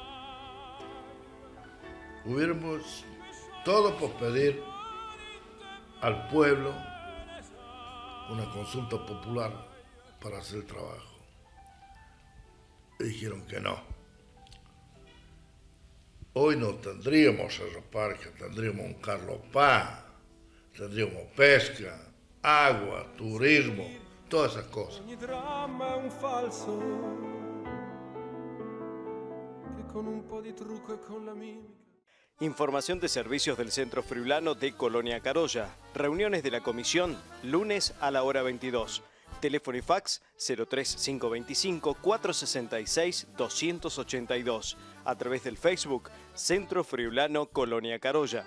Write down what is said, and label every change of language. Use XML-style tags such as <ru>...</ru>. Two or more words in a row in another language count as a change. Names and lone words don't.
<es>Hubiéramos todo por pedir al pueblo una consulta popular para hacer el trabajo. Y dijeron que no. Hoy no tendríamos Cerro Parque, tendríamos un Carlos Paz, tendríamos pesca, agua, turismo, todas esas cosas.</es> <it>Ogni dramma è un falso che con un po' di trucco e con la mimica.</it> <es>Información de servicios del Centro Friulano de Colonia Carolla. Reuniones de la comisión, lunes a la hora 22. Teléfono y fax 03525 466 282. A través del Facebook Centro Friulano Colonia Carolla.</es>